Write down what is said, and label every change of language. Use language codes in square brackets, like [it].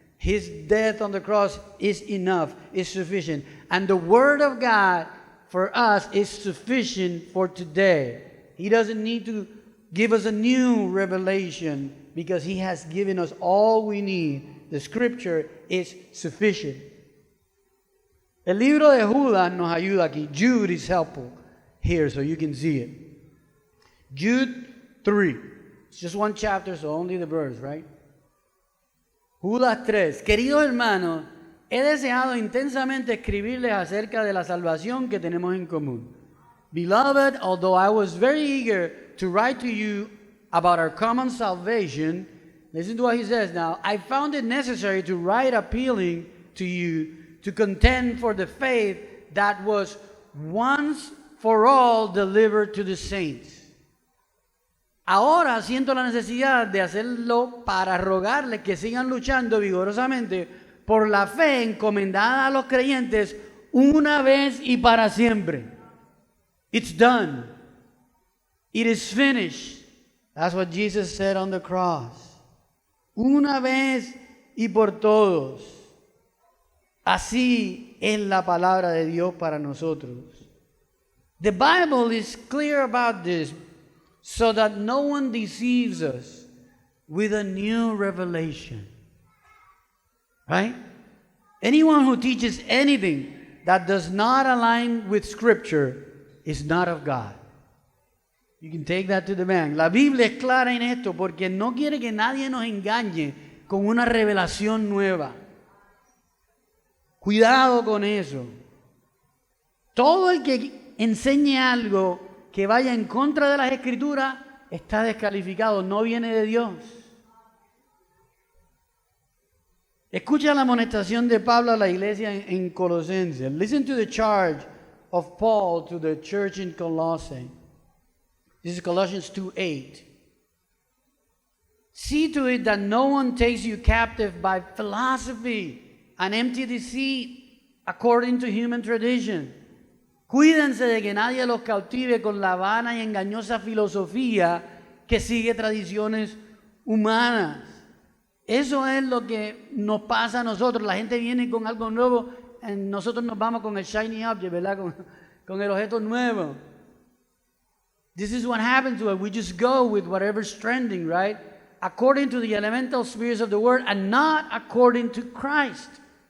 [en] His death on the cross is enough, is sufficient. And the Word of God for us is sufficient for today. He doesn't need to give us a new revelation because He has given us all we need. The Scripture is sufficient. [es] El libro de Judas nos ayuda aquí. [en] Jude is helpful here so you can see it. Jude 3. It's just one chapter, so only the verse, right? [es] Judas 3. Queridos hermanos, he deseado intensamente escribirles acerca de la salvación que tenemos en común. [en] Beloved, although I was very eager to write to you about our common salvation, listen to what he says now, I found it necessary to write appealing to you to contend for the faith that was once for all delivered to the saints. [es] Ahora siento la necesidad de hacerlo para rogarles que sigan luchando vigorosamente por la fe encomendada a los creyentes una vez y para siempre. [en] It's done. It is finished. That's what Jesus said on the cross. [es] Una vez y por todos. Así es la palabra de Dios para nosotros. [en] The Bible is clear about this, so that no one deceives us with a new revelation. Right? Anyone who teaches anything that does not align with Scripture is not of God. You can take that to the bank. [es] La Biblia es clara en esto porque no quiere que nadie nos engañe con una revelación nueva. Cuidado con eso. Todo el que enseñe algo que vaya en contra de las Escrituras está descalificado, no viene de Dios. Escucha la amonestación de Pablo a la iglesia en Colosenses. [en] Listen to the charge of Paul to the church in Colossae. This is Colossians 2:8. See to it that no one takes you captive by philosophy and empty deceit according to human tradition. [es] Cuídense de que nadie los cautive con la vana y engañosa filosofía que sigue tradiciones humanas. Eso es lo que nos pasa a nosotros. La gente viene con algo nuevo, y nosotros nos vamos con el [en] shiny object, [es] ¿verdad? Con el objeto nuevo. [en] This is what happens to us. We just go with whatever's trending, right? According to the elemental spirits of the world and not according to Christ.